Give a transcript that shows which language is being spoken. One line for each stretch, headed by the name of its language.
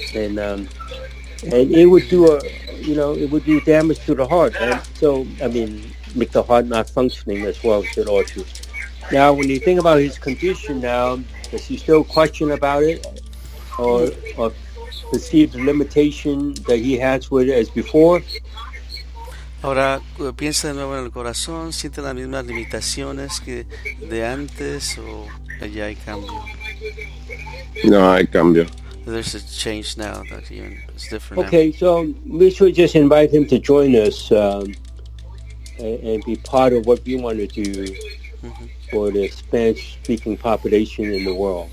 English: And it would do it would do damage to the heart, right? So I mean, make the heart not functioning as well as it ought to. Now, when you think about his condition now, does he still question about it, or perceive the limitation that he has with it as before?
Spanish: Ahora piensa de nuevo en el corazón, siente las mismas limitaciones que de antes o ya hay cambio. No hay cambio.
English: There's a change now that it's different. Okay, so we should just invite him to join us and be part of what we want to do for the Spanish-speaking population in the world.